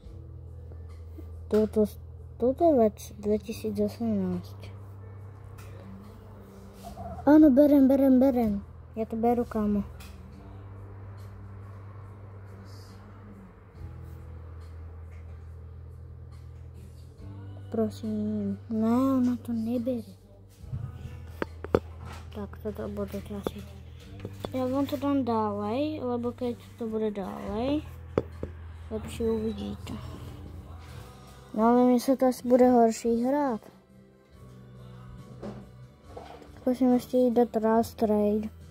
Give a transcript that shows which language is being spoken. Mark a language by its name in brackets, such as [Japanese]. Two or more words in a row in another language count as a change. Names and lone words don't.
[Czech] Toto věc 2018. [Slovak] Áno, berem. [Czech] Ja to beru, kámo. Prosím. Ne, ona to nebere. Tak, [Slovak] toto bude ťažiť. Ja vám to dám ďalej, lebo keď to bude ďalej, lepšie uvidíte. No ale mi sa to asi bude horší hrát. Skúsim ešte ísť dať raz trade.